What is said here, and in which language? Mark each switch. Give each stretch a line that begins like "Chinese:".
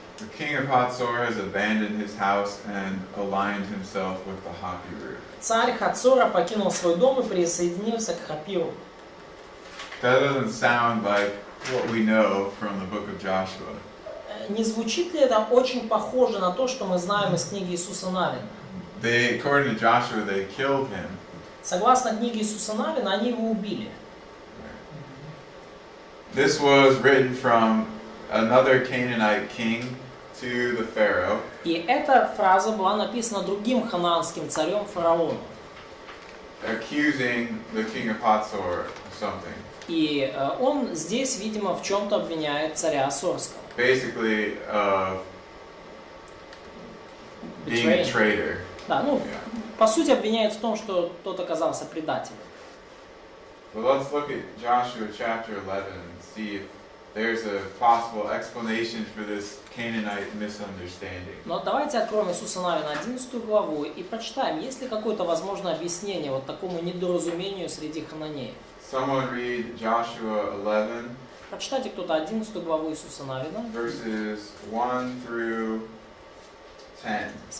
English: The king of Hatzor has abandoned his house and aligned himself with the Hapiru.
Russian: Царь Хацора покинул свой дом и присоединился к Хапиру.
English: That doesn't sound like what we know from the book of Joshua.
Russian: Не звучит ли это очень похоже на то, что мы знаем из книги Иисуса Навина?
English: According to Joshua, they killed him.
Russian: Согласно книге Иисуса Навина, они его убили.
English: This was written from another Canaanite king to the Pharaoh.
Russian: И эта фраза была написана другим ханаанским царем фараону.
English: Accusing the king of Hatzor of something.
Russian: И он здесь, видимо, в чем-то обвиняет царя Ассорского.
English: Basically, being a traitor.
Russian: Да, по сути обвиняет в том, что тот оказался предателем.
English: But let's look at Joshua chapter 11 and see if there's a possible explanation for this Canaanite misunderstanding.
Russian: Но давайте откроем Иисуса Навина 11 главу и прочитаем, есть ли какое-то возможное объяснение вот такому недоразумению среди хананеев.
English: Someone read Joshua 11.
Russian: Прочитайте кто-то 11 главу Иисуса Навина.
English: Verses 1 through 10.